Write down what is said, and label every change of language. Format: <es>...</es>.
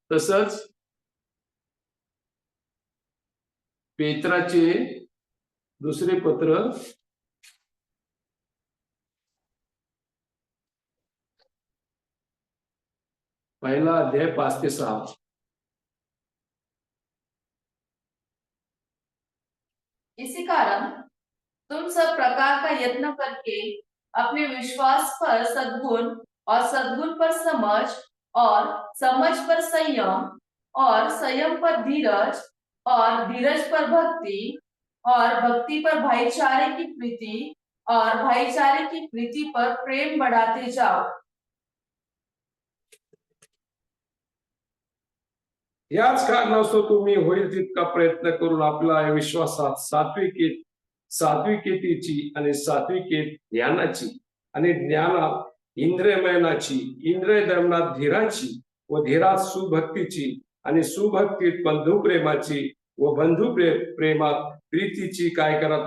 <mr>तसंच पेत्राचे दुसरे पत्र 1 अध्याय 5 ते 6.</mr> <hi>इसी कारण तुम सब प्रकार का यत्न करके अपने विश्वास पर सद्गुण और सद्गुण पर समझ और समझ पर संयम और संयम पर धीरज और धीरज पर भक्ति और भक्ति पर भाईचारे की प्रीति और भाईचारे की प्रीति पर प्रेम बढ़ाते जाओ.</hi> <mr>याच कारणास्तव तुम्ही होईल तितका प्रयत्न करून आपला विश्वासात सात्विकेतीची आणि सात्विकेत ज्ञानाची आणि ज्ञानात इंद्रियमयनाची, इंद्रियदमनात धीराची व धीरात सुभक्तीची आणि सुभक्तीत बंधुप्रेमाची व बंधुप्रेमात प्रीतीची काय करा?</mr>